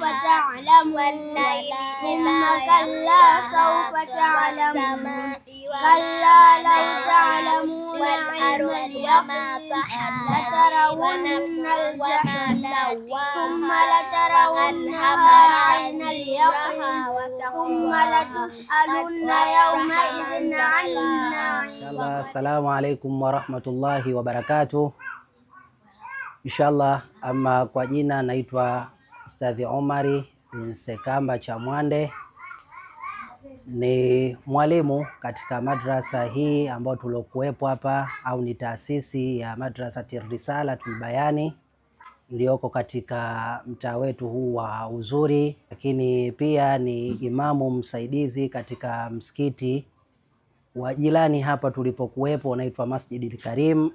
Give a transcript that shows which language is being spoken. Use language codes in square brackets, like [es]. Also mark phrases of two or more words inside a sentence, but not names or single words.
[ar] تعلمون ثم كلا سوف تعلمون كلا لو تعلمون علم اليقين لترون الجحيم ثم لترونها عين اليقين ثم لتسألن يومئذ عن النعيم. السلام عليكم ورحمة الله وبركاته. [sw] Inshallah, ama kwa jina naitwa Ustadhi Omari bin Sekamba Chamwande, ni mwalimu katika madrasa hii ambayo tulokuwepo hapa, au ni taasisi ya Madrasati Risalatul Bayani iliyoko katika mtaa wetu huu wa Uzuri, lakini pia ni imamu msaidizi katika msikiti wa jirani hapa tulipokuwepo unaitwa Masjidil Karim.